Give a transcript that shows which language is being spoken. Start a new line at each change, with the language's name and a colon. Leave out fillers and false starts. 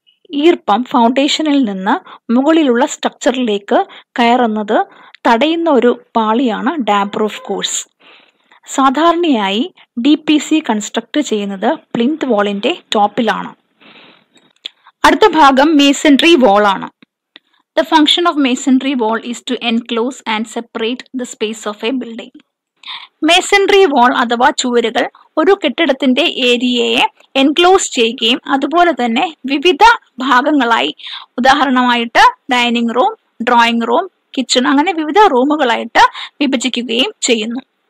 Malayalam: ഈർപ്പം ഫൗണ്ടേഷനിൽ നിന്ന് മുകളിലുള്ള സ്ട്രക്ചറിലേക്ക് കയറുന്നത് തടയുന്ന ഒരു പാളിയാണ് ഡാംപ് പ്രൂഫ് കോഴ്സ്. സാധാരണയായി DPC കൺസ്ട്രക്ട് ചെയ്യുന്നത് പ്ലിന്ത് വാളിന്റെ ടോപ്പിലാണ്. അടുത്ത ഭാഗം മേസൺറി വാൾ ആണ്.
English: The function of masonry wall is to enclose and separate the space of a building.
Malayalam: Masonry വാൾ അഥവാ ചുവരുകൾ ഒരു കെട്ടിടത്തിന്റെ ഏരിയയെ എൻക്ലോസ് ചെയ്യുകയും അതുപോലെ തന്നെ വിവിധ ഭാഗങ്ങളായി, ഉദാഹരണമായിട്ട് dining room, drawing room, kitchen, അങ്ങനെ വിവിധ റൂമുകളായിട്ട് വിഭജിക്കുകയും ചെയ്യുന്നു.